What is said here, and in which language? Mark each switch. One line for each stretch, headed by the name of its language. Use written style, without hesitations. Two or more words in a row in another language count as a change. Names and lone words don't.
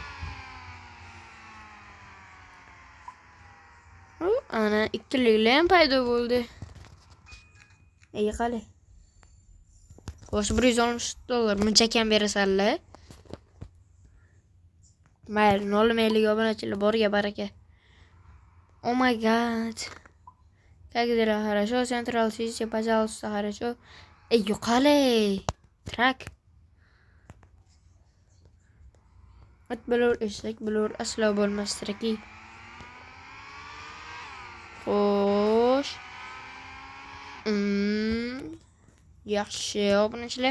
Uzbek: Ana ikkiliklar ham paydo bo'ldi. Qali. Xo'sh, $160 muncha kam berasanlar. Mayli, nolmaylik obunachilar, borga baraka.
English: Oh my god.
Russian: Как дела? Хорошо. Централ Сити, пожалуйста, хорошо.
Uzbek: Ey yuqali. Trak. It bo'lur, eshak bo'lur, aslo bo'lmas traki. Xo'sh. Yaxshi, obunachilar.